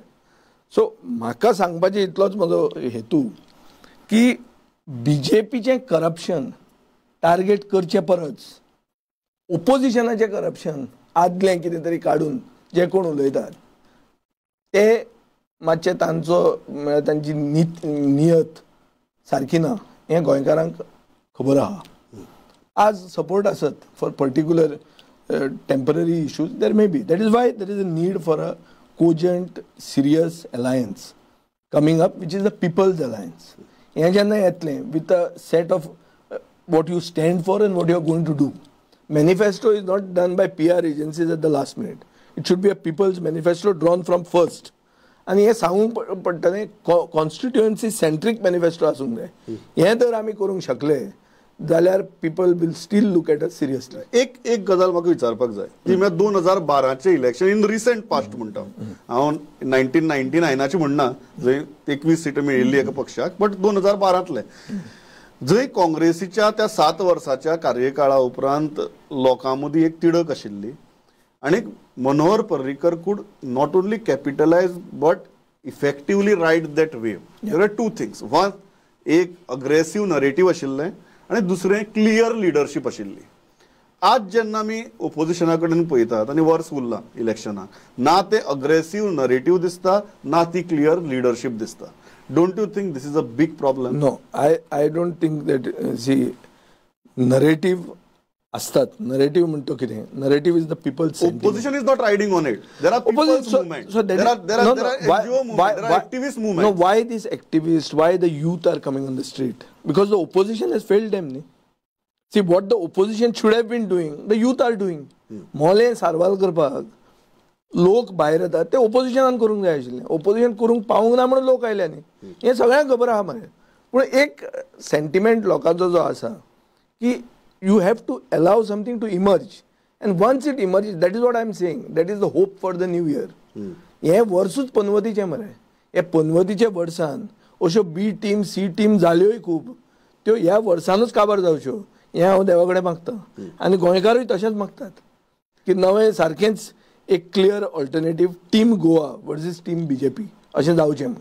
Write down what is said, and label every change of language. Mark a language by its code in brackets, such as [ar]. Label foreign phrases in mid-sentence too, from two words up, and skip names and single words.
[kok] सो म्हाका सांगपाचें इतलोच म्हजो हेतू की BJPचें करप्शन टार्गेट करचे परस ओपोजिशनाचें करप्शन आदलें कितें तरी काडून जे कोण उलयतात ते मातशें तांचो म्हळ्यार तांची नियत सारकी ना हें गोंयकारांक खबर आहा. आज सपोर्ट आसत [en] for particular temporary issues, there may be. That is why there is a need for a cogent, serious alliance coming up, which is the People's Alliance. With a set of what you stand for and what you are going to do. Manifesto is not done by PR agencies at the last minute. It should be a people's manifesto drawn from first. [kok] And हे सांगूंक पडटलें [en] constituency centric manifesto [kok] आसूंक जाय. हें जर आमी करूंक शकले जाल्यार [en] people will still look at a seriously. [kok] एक गजाल म्हाका विचारपाक जाय की 2012चे इलेक्शन [en] in recent past [kok] म्हणटा हांव 1999चे म्हणना जंय 21 सीटां मेळिल्ली एका पक्षाक, बट 2012तले जंय काँग्रेसीच्या त्या 7 वर्साच्या कार्यकाळा उपरांत लोकां मदीं एक तिडक आशिल्ली आनी मनोहर पर्रीकर [en] could not only capitalise but effectively ride that wave. There are two things. वन, [kok] एक [en] aggressive narrative [kok] आशिल्लें आनी दुसरें [en] clear leadership [kok] आशिल्ली. आज जेन्ना आमी ओपोजिशना कडेन पळयतात आनी वर्स उरलां इलेक्शनाक, ना ते [en] aggressive narrative [kok] दिसता ना ती [en] clear leadership [kok] दिसता. [en] Don't you think this is a big problem? No, I don't think that see narrative असतात. [kok] नरेटिव्ह म्हणतो कितें, [en] narrative is the people's sentiment. Opposition is not riding on it. There are people's movement. So there are NGO movement. There are activist movement. No, why these activists? Why the youth are coming on the street? Because the opposition has failed them. See what the opposition should have been doing, the youth are doing. [kok] मोले सारवाल करपाक लोक भायर येतात ते ओपोजिशनान करूंक जाय आशिल्लें. ओपोजिशन करूंक पावूंक ना म्हणून लोक आयले न्ही. हें सगळ्यांक खबर आहा मरे. पूण एक सेंटिमेंट लोकांचो जो आसा की [en] you have to allow something to emerge, and once it emerges, that is what I am saying, that is the hope for the new year. [kok] हे वर्सूच पनवतीचे मरे. हे पनवतीचे वर्सान अश्यो [en] B team C team [kok] जाल्योय खूब, त्यो ह्या वर्सानूच काबार जावच्यो हें हांव देवा कडेन मागता. आनी गोंयकारूय तशेंच मागतात की नवें सारकेंच एक [en] clear alternative Team Goa versus Team BJP [kok] अशें जावचें म्हणून.